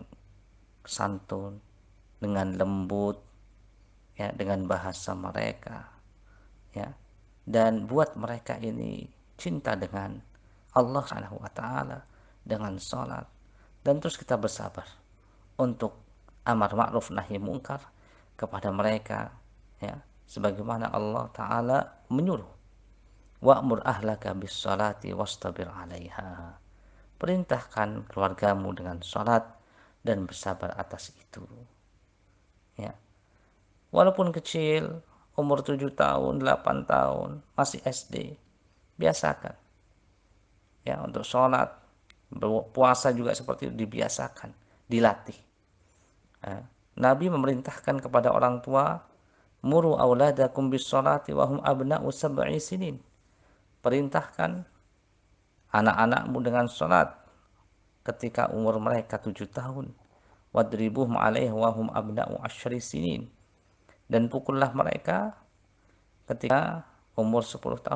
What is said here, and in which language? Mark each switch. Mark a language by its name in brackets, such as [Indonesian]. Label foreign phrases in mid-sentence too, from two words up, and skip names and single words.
[Indonesian] santun, dengan lembut, ya, dengan bahasa mereka, ya, dan buat mereka ini cinta dengan Allah [Arabic] سبحانه وتعالى, [Indonesian] dengan salat, dan terus kita bersabar untuk amar ma'ruf nahi mungkar kepada mereka, ya, sebagaimana Allah taala menyuruh, [Arabic] وأمر أهلك بالصلاة واصطبر عليها. [Indonesian] Perintahkan keluargamu dengan salat dan bersabar atas itu, ya. Walaupun kecil, umur 7 tahun, 8 tahun, masih SD, biasakan, ya, untuk sholat, puasa juga seperti itu, dibiasakan, dilatih. Ya. Nabi memerintahkan kepada orang tua, [Arabic] مروا أولادكم بالصلاة وهم أبناء سبع سنين. [Indonesian] Perintahkan anak-anakmu dengan sholat ketika umur mereka 7 tahun. [Arabic] واضربوهم عليه وهم أبناء عشر سنين. [Indonesian] Dan pukullah mereka ketika umur 10 tahun.